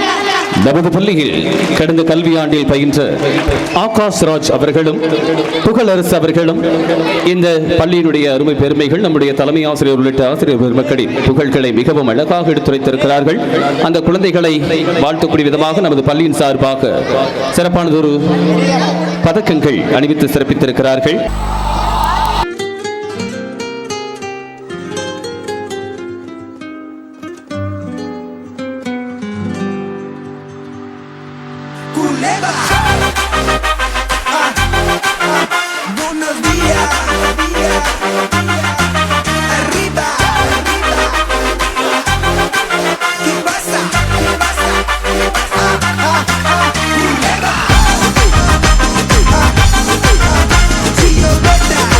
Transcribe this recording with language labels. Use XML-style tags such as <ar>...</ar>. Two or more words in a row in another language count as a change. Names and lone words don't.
<ta>நமது பள்ளியில் கடந்த கல்வியாண்டில் பயின்ற ஆகாஷ்ராஜ் அவர்களும் புகழரசு அவர்களும் இந்த பள்ளியினுடைய அருமை பெருமைகள், நம்முடைய தலைமை ஆசிரியர் உள்ளிட்ட ஆசிரியர் பெருமக்களின் புகழ்களை மிகவும் அழகாக எடுத்துரைத்திருக்கிறார்கள். அந்த குழந்தைகளை வாழ்த்தக்கூடிய விதமாக நமது பள்ளியின் சார்பாக சிறப்பானதொரு பதக்கங்கள் அணிவித்து சிறப்பித்திருக்கிறார்கள்.</ta> <es>Buenos días, arriba, ¿qué pasa? Si yo</es>